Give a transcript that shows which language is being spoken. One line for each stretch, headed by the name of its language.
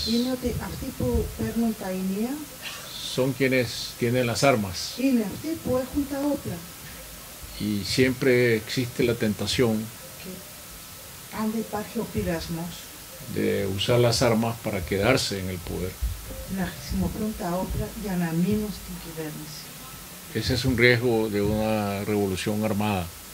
Greek: Είναι ότι αυτοί που παίρνουν τα ηνία
Spanish: son quienes tienen las armas
Greek: είναι αυτοί που έχουν τα όπλα.
Spanish: y siempre existe la tentación
Greek: Και αν δεν υπάρχει ο πειρασμός
Spanish: de usar las armas para quedarse en el poder.
Greek: να χρησιμοποιούν τα όπλα για να μείνουν στην κυβέρνηση.
Spanish: Ese es un riesgo de una revolución armada.